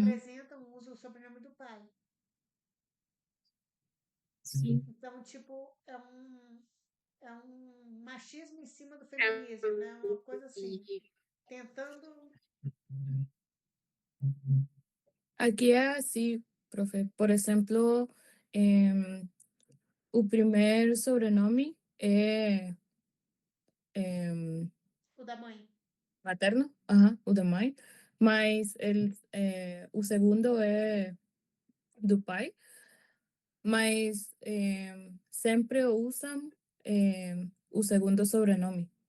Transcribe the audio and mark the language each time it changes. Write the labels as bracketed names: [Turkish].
[Portuguese] apresentam, usam o sobrenome do pai. Sim. Então, tipo, é um machismo em cima do feminismo, né? Uma coisa assim, tentando. [Spanish] Aquí es así, profe. Por ejemplo, o primer sobrenome es [Portuguese] O da mãe. materno, ajá, o da mãe, mas o segundo é do pai. mas sempre usam o segundo sobrenome.